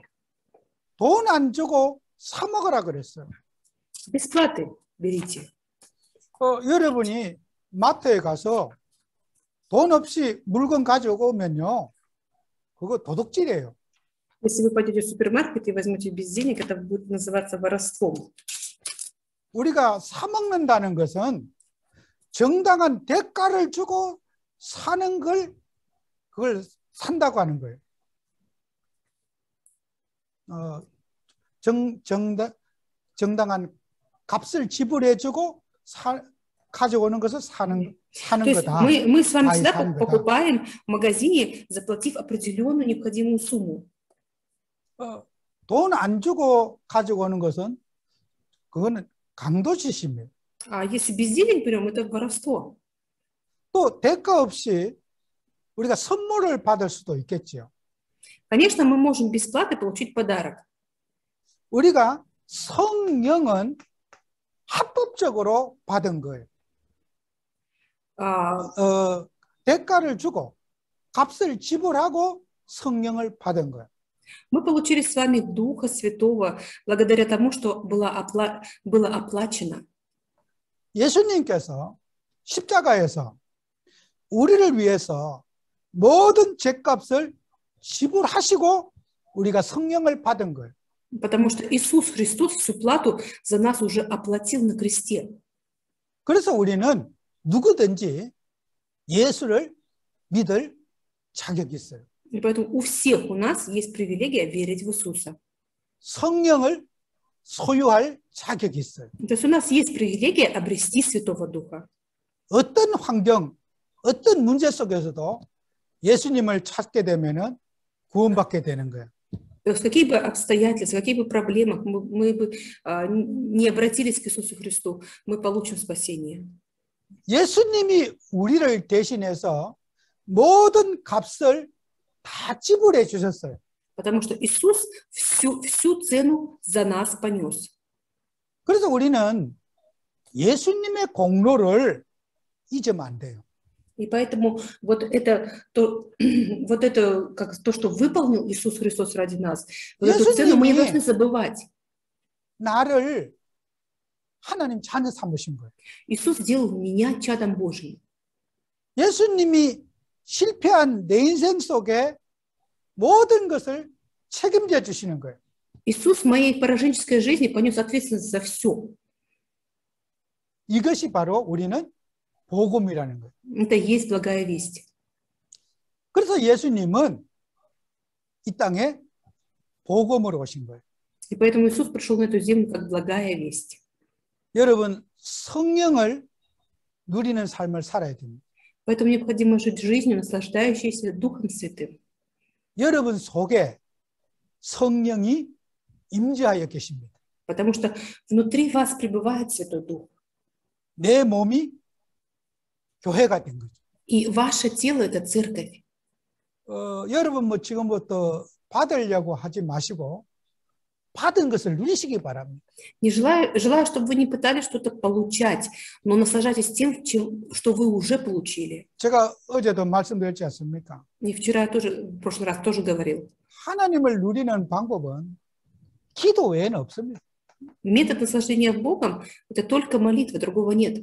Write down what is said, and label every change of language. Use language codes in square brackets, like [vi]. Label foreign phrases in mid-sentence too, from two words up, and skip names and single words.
[ko] 돈 안 주고 사 먹어라 그랬어요. [ru] Без платы берите. [ko] 여러분이 마트에 가서 돈 없이 물건 가지고 오면요, 그거 도둑질이에요. [ru] Если вы пойдете в супермаркет и возьмете без денег, это будет называться воровством. [ko] 우리가 사 먹는다는 것은 정당한 대가를 주고 사는 걸 그걸 산다고 하는 거예요. 정당한 값을 지불해주고 가져오는 것을 사는 [ru] То есть [ko] 거다. [ru] мы с вами 아, всегда [ko] 산 거다. [ru] покупаем в магазине, заплатив определенную необходимую сумму. [ko] 돈 안 주고 가져오는 것은 그거는 강도짓입니다. [ru] А если без денег берем, это воровство. [ko] 또 대가 없이 우리가 선물을 받을 수도 있겠지요. [ru] Конечно, мы можем без платы получить подарок. [ko] 우리가 성령은 합법적으로 받은 거예요. 대가를 주고 값을 지불하고 성령을 받은 거예요. [ru] Мы получили с вами Духа Святого благодаря тому, что было оплачено. [ko] 예수님께서 십자가에서 우리를 위해서 모든 죄값을 지불하시고 우리가 성령을 받은 거예요. [ru] Потому что Иисус Христос всю плату за нас уже оплатил на кресте. [ko] 그래서 우리는 누구든지 예수를 믿을 자격이 있어요. [ru] И поэтому у всех у нас есть привилегия верить в Иисуса. [ko] 성령을 소유할 자격이 있어요. [ru] То есть у нас есть привилегия обрести Святого Духа. [ko] 어떤 환경, 어떤 문제 속에서도 예수님을 찾게 되면은 구원받게 되는 거예요. [ru] То есть какие бы обстоятельства, какие бы проблемы мы бы не обратились к Иисусу Христу, мы получим спасение. [ko] 예수님이 우리를 대신해서 모든 값을 다 지불해 주셨어요. [ru] Потому что Иисус всю цену за нас понес. [ko] 그래서 우리는 예수님의 공로를 잊으면 안 돼요. [ru] И поэтому вот это как то, что выполнил Иисус Христос ради нас, вот эту цену мы не должны забывать. [ko] 나를 하나님 자녀 삼으신 거예요. [ru] Иисус сделал меня чадом Божьим. [ko] 예수님이 실패한 내 인생 속에 모든 것을 책임져 주시는 거예요. [ru] Иисус в моей пораженческой жизни понес ответственность за все. [ko] 이것이 바로 우리는 복음이라는 거예요. [ru] Это и есть благая весть. [ko] 그래서 예수님은 이 땅에 복음으로 오신 거예요. [ru] И поэтому Иисус пришел на эту землю как благая весть. [ko] 여러분 성령을 누리는 삶을 살아야 됩니다. [ru] Поэтому необходимо жить жизнью, наслаждающейся Духом Святым. [ko] 여러분 속에 성령이 임재하여 계십니다. [ru] Потому что внутри вас пребывает Святой Дух. [ko] 내 몸이 교회가 된 거죠. [ru] И ваше тело – это церковь. [ko] 여러분 뭐 지금부터 받으려고 하지 마시고 받은 것을 누리시기 바랍니다. [ru] Не желаю, чтобы вы не пытались что-то получать, но наслаждайтесь тем, что вы уже получили. [ko] 제가 어제도 말씀드렸지 않습니까? [ru] И вчера я тоже, в прошлый раз тоже говорил. [ko] 하나님을 누리는 방법은 기도 외에는 없습니다. [ru] Метод наслаждения Богом – это только молитва, другого нет.